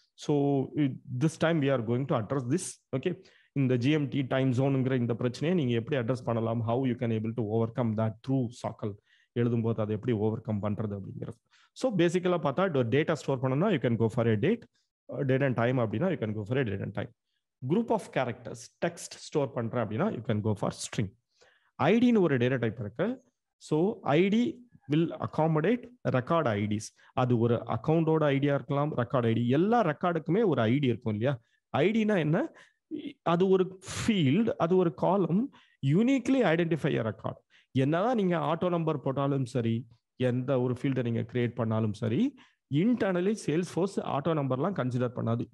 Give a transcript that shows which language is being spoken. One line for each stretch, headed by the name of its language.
Tamil: So
English: This time we are going to address this.
Tamil: Okay, இந்த GMT time ஜோனுங்கிற இந்த பிரச்சனையை நீங்க எப்படி அட்ரஸ் பண்ணலாம்,
English: how you can able to overcome that through சாக்கல்
Tamil: எழுதும்போது அதை எப்படி ஓவர் கம் பண்றது அப்படிங்கிறது. ஸோ பேசிக்கலாக பார்த்தா டேட்டா ஸ்டோர் பண்ணணும்னா
English: You can go for a date and time அப்படின்னா you can go for a date and time.
Tamil: Group of characters text store பண்றேன் அப்படின்னா
English: You can go for string.
Tamil: ஐடின்னு ஒரு data type இருக்கு.
English: So ID will accommodate record IDs.
Tamil: அது ஒரு அக்கௌண்டோட idea இருக்கலாம், record ID. எல்லா ரெக்கார்டுக்குமே ஒரு ஐடி இருக்கும் இல்லையா. ஐடினா என்ன, அது ஒரு ஃபீல்டு, அது ஒரு காலம்,
English: Uniquely identify a record.
Tamil: என்னதான் நீங்க ஆட்டோ நம்பர் போட்டாலும் சரி, எந்த ஒரு ஃபீல்டை நீங்க கிரியேட் பண்ணாலும் சரி, இன்டர்னலி சேல்ஸ் ஃபோர்ஸ் ஆட்டோ நம்பர்லாம் கன்சிடர் பண்ணாது.